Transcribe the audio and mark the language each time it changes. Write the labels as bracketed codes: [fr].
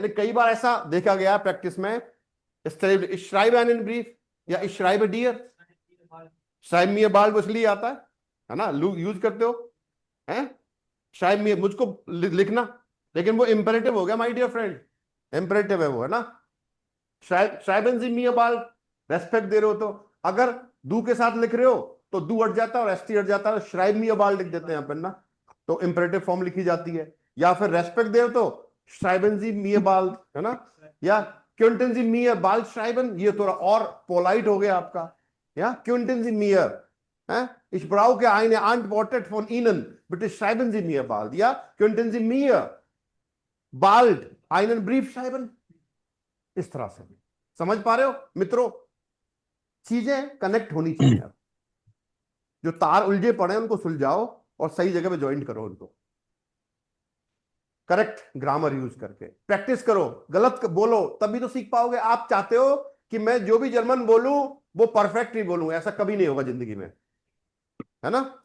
[hi] लेकिन कई बार ऐसा देखा गया प्रैक्टिस में, [de] ich schreibe einen Brief [hi] या [de] ich schreibe dir, schreib mir bald [hi] वो इसलिए आता है ना, यूज करते हो, हैं [de] schreib mir [hi] मुझको लिखना, लेकिन वो इंपेरेटिव हो गया माय डियर फ्रेंड, इंपेरेटिव है वो, है ना। [de] schreiben Sie mir bald, [hi] respect दे रहे हो तो, अगर दू के साथ लिख रहे हो तो दू हट जाता है और एसटी हट जाता है, [de] schreib mir bald [hi] लिख देते हैं अपन ना, तो इंपेरेटिव फॉर्म लिखी जाती है। या फिर रेस्पेक्ट दे रहे हो तो [de] schreiben Sie mir bald, है ना, या könnten Sie mir bald schreiben, [hi] ये थोड़ा और पोलाइट हो गया आपका, या [de] könnten Sie mir, ich brauche eine Antwort von Ihnen, bitte schreiben Sie mir bald, या könnten Sie mir bald einen Brief schreiben, [hi] इस तरह से। समझ पा रहे हो मित्रों, चीजें कनेक्ट होनी चाहिए। जो तार उलझे पड़े हैं उनको सुलझाओ और सही जगह पे ज्वाइन करो उनको, करेक्ट ग्रामर यूज करके प्रैक्टिस करो, गलत बोलो तभी तो सीख पाओगे। आप चाहते हो कि मैं जो भी जर्मन बोलूं वो परफेक्ट ही बोलूं, ऐसा कभी नहीं होगा जिंदगी में, है ना।